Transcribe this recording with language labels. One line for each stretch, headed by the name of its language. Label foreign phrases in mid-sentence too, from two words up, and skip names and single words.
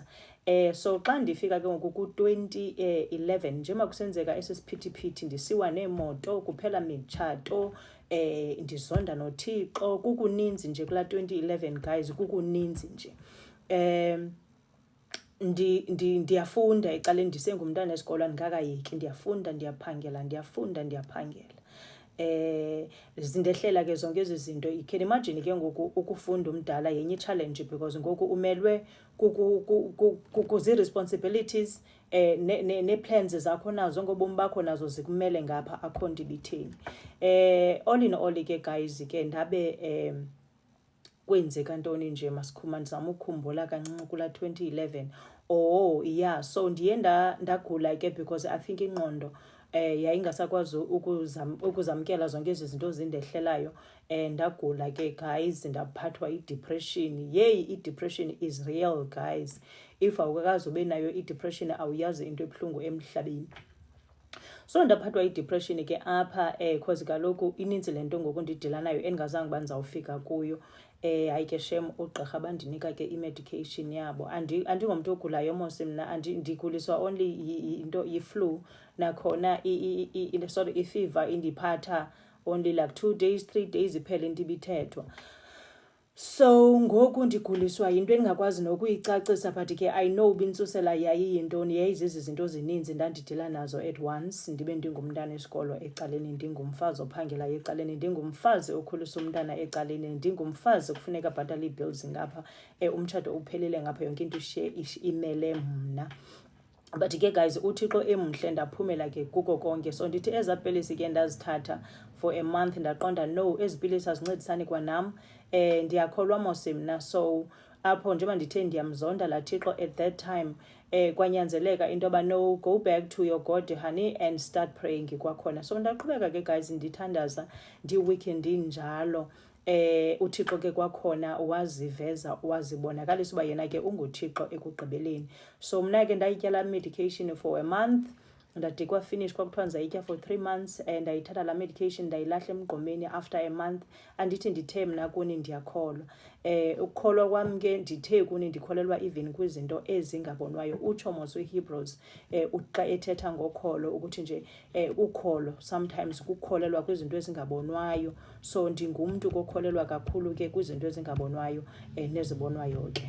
Xhosa: So xa ndifika ke ngoku ku-2011 njengoba kusenzeka esesiphithiphithi, ndisiwa neemoto, kuphela mitshato, ndizonda noThixo, kukuninzi nje kulaa 2011 guys, kukuninzi nje. Ndiyafunda ecaleni, ndisengumntana esikolo, andikakayeki, ndiyafunda ndiyaphangela. zindehlela ke zonke izinto.
English: You can imagine
Xhosa: ke ngoku ukufunda umdala yenye
English: challenge because
Xhosa: ngoku umelwe kuzi responsibilities ne plans zakho nazo ngobomi bakho nazo zikumele ngapha akho nto ibitheni.
English: All in all
Xhosa: ke guys ke ndabe kwenzeka ntoni nje masikhuma ndizama ukukhumbula kancinci kula 2011. Yeah, so ndiye ndagula ke
English: because I think
Xhosa: ingqondo yayingasakwazi ukuzamkela zonke ezi zinto zindehlelayo. Ndagula ke guys, ndaphathwa i-depression.
English: I-depression is real guys.
Xhosa: If awukazi ube nayo i-depression awuyazi into ebuhlungu emhlabeni. So ndaphathwa i-depression ke apha cause kaloku ininzi lento ngoku ndidila nayo endingazange uba ndizawufika kuyo. Hayi ke shem ugqirha bandinika ke i-medication yabo. Andingomntu ogulayo mos mna, ndiguliswa only into yi-flu, nakhona i-fever indiphatha
English: only like 2 days 3 days
Xhosa: iphele into ibithethwa. So ngoku ndiguliswa yinto endingakwazi nokuyicacisa, but ke
English: I know
Xhosa: ubintsusela yayiyintoni. Yayizizi zinto zininzi ndandidila nazo
English: at once.
Xhosa: Ndibe ndingumntana esikolo ecaleni, ndingumfazi ophangelayo ecaleni, ndingumfazi okhulisa umntana ecaleni, ndingumfazi kufuneka abhatala ii-bills ngapha, umtshato uphelele ngapha, yonke into imele mna. But ke guys uThixo emhle, ndaphumela ke kuko konke. So ndithi eza pilisi ke ndazithatha
English: for a month,
Xhosa: ndaqonda no, ezi pilisi azincedisani kwanam. Ndiyakholwa mos mna. So apho njengoba ndithe ndiyamzonda laa Thixo
English: at that time,
Xhosa: kwanyanzeleka into yoba
English: no, go back to your God honey and start praying kwakhona.
Xhosa: So ndaqhubeka ke guys ndithandaza, ndiwiki ndinjalo. uThixo ke kwakhona waziveza, wazibonakalisa uba yena ke unguThixo ekugqibeleni. So mna ke ndayityala medication
English: for a month,
Xhosa: ndade kwafinish kwakuthiwa ndizayitya
English: for 3 months,
Xhosa: ndayithatha la medication ndayilahla emgqomeni
English: after a month.
Xhosa: Andithi ndithe mna kuni ndiyakholwa. Ukukholwa kwam ke ndithe kuni ndikholelwa even kwizinto ezingabonwayo. Utsho mos uHebrews xa ethetha ngokholo ukuthi nje ukholo sometimes kukholelwa kwizinto ezingabonwayo. So ndingumntu kokholelwa kakhulu ke kwizinto ezingabonwayo nezibonwayo ke.